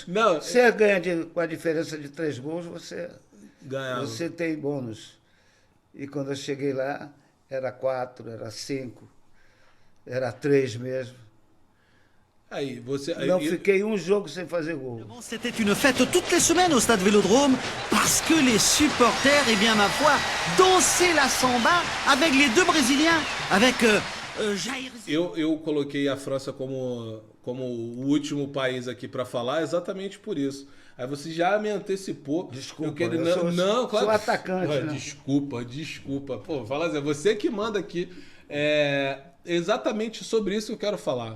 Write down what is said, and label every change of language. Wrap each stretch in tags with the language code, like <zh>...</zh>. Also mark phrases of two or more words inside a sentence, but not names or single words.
<pt>Não, Você ganha com a diferença de 3 gols, você tem bônus. E quando eu cheguei lá, era 4, era 5, era 3 mesmo. Aí, Não fiquei um jogo sem fazer gol.</pt> <fr>C'était une fête toutes les semaines au Stade Vélodrome parce que les supporters, eh bien ma foi, dansaient la samba avec les deux Brésiliens, avec Jair.</fr> <pt>Eu coloquei a França como o último país aqui para falar exatamente por isso. Aí você já me antecipou. Desculpa, claro. Sou atacante, né? Desculpa. Pô, fala assim, você que manda aqui. É exatamente sobre isso que eu quero falar.</pt>